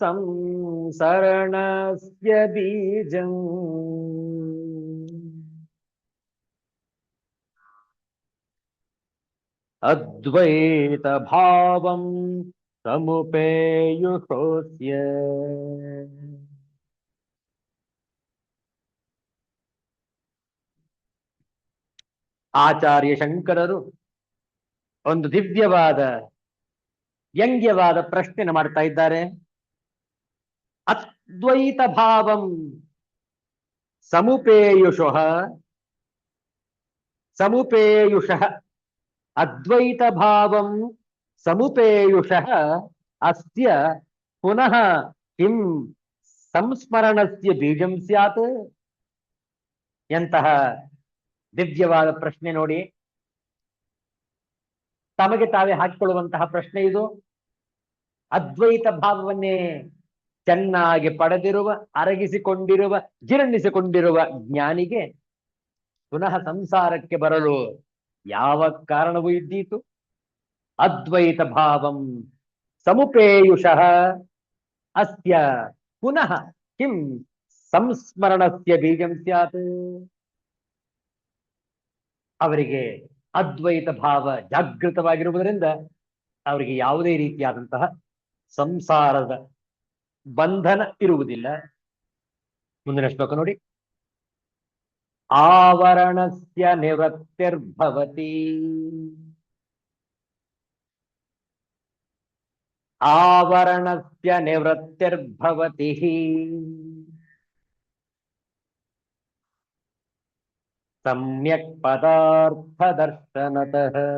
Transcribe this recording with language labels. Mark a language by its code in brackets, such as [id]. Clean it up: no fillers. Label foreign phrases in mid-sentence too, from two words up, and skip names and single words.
[sa] संसरणस्य बीजम् अद्वैतभावं समुपेयुषोऽस्य [kn] ಆಚಾರ್ಯ ಶಂಕರರು ಒಂದು ದಿವ್ಯವಾದ ವ್ಯಂಗ್ಯವಾದ ಪ್ರಶ್ನೆಯನ್ನು ಮಾಡ್ತಾ ಇದ್ದಾರೆ. [sa] ಅದ್ವೈತ ಭಾವಂ ಸಮುಪೇಯುಷಃ ಸಮುಪೇಯುಷಃ ಅದ್ವೈತ ಭಾವಂ ಸಮುಪೇಯುಷಃ ಅಸ್ಯ ಪುನಃ ಕಿಂ ಸಂಸ್ಮರಣಸ್ಯ ಬೀಜಂ ಸ್ಯಾತ್. [kn] ಎಂತಹ ದಿವ್ಯವಾದ ಪ್ರಶ್ನೆ ನೋಡಿ, ತಮಗೆ ತಾವೇ ಹಾಕಿಕೊಳ್ಳುವಂತಹ ಪ್ರಶ್ನೆ ಇದು. ಅದ್ವೈತ ಭಾವವನ್ನೇ ಚೆನ್ನಾಗಿ ಪಡೆದಿರುವ, ಅರಗಿಸಿಕೊಂಡಿರುವ, ಜೀರ್ಣಿಸಿಕೊಂಡಿರುವ ಜ್ಞಾನಿಗೆ ಪುನಃ ಸಂಸಾರಕ್ಕೆ ಬರಲು ಯಾವ ಕಾರಣವೂ ಇದ್ದೀತು? [sa] ಅದ್ವೈತ ಭಾವಂ ಸಮುಪೇಯುಷಃ ಅಸ್ಯ ಪುನಃ ಕಿಂ ಸಂಸ್ಮರಣಸ್ಯ ಬೀಜಂ ಸ್ಯಾತ್. [kn] ಅವರಿಗೆ ಅದ್ವೈತ ಭಾವ ಜಾಗೃತವಾಗಿರುವುದರಿಂದ ಅವರಿಗೆ ಯಾವುದೇ ರೀತಿಯಾದಂತಹ ಸಂಸಾರದ ಬಂಧನ ಇರುವುದಿಲ್ಲ. ಮುಂದಿನ ಶ್ಲೋಕ ನೋಡಿ. [sa] ಆವರಣಸ್ಯ ನಿವೃತ್ತಿರ್ಭವತಿ ಆವರಣಸ್ಯ ನಿವೃತ್ತಿರ್ಭವತಿ ಸಮ್ಯಕ್ ಪದಾರ್ಥ ದರ್ಶನತಃ